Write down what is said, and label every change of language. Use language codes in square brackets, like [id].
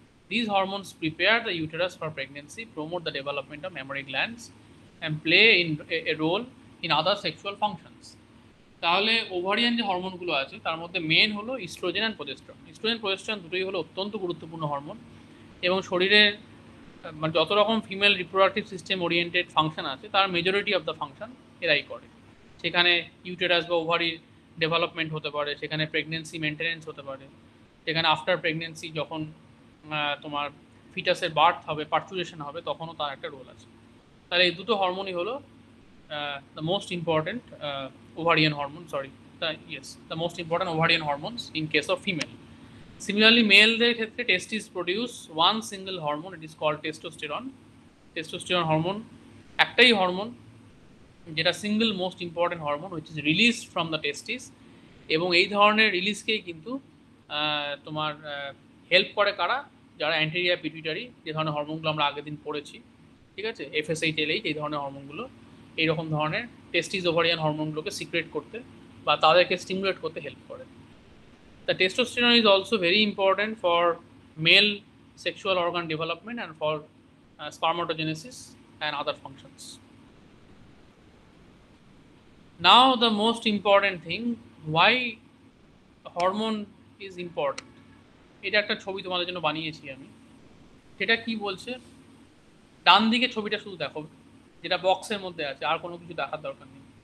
[en] These hormones prepare the uterus for pregnancy, promote the development of mammary glands, and play a role in other sexual functions. [bn] তাহলে ovarian যে হরমোনগুলো আছে তার মধ্যে main হলো oestrogen and progesterone. Oestrogen progesterone দুটোই হলো অত্যন্ত গুরুত্বপূর্ণ হরমোন এবং শরীরের মানে যত রকম female reproductive system oriented function আছে তার মেজরিটি অফ দ্য ফাংশন এরাই করে। সেখানে ইউটেরাস বা ওভারির ডেভেলপমেন্ট হতে পারে, সেখানে প্রেগনেন্সি মেনটেনেন্স হতে পারে, সেখানে আফটার প্রেগনেন্সি যখন তোমার ফিটাসের বার্থ হবে, পার্চুরেশন হবে, তখনও তার একটা রোল আছে। তাহলে এই দুটো হরমোনই হলো [en] the most important ovarian hormone, the most important ovarian hormones in case of female. Similarly, [bn] মেলদের ক্ষেত্রে [en] testis produce one single hormone, it is called testosterone. [bn] Testosterone hormone একটাই হরমোন যেটা single most important hormone, [en] which is released from the testis, [bn] এবং এই ধরনের রিলিজকেই কিন্তু তোমার help করে কারা, যারা অ্যান্টেরিয়ার পিটুইটারি, যে ধরনের হরমোনগুলো আমরা আগের দিন পড়েছি, ঠিক আছে, FSH LH, এই ধরনের হরমোনগুলো এইরকম ধরনের টেস্টিস ওভারিয়ান হরমোনগুলোকে সিক্রেট করতে বা তাদেরকে স্টিমুলেট করতে হেল্প করে। [en] The testosterone is also very important for male sexual organ development and for spermatogenesis and other functions. Now the most important thing, why hormone is important, [bn] এটা একটা ছবি তোমাদের জন্য বানিয়েছি আমি। সেটা কি বলছে, ডান দিকে ছবিটা শুধু দেখো, যেটা বক্সের মধ্যে আছে, আর কোনো কিছু দেখার দরকার নেই।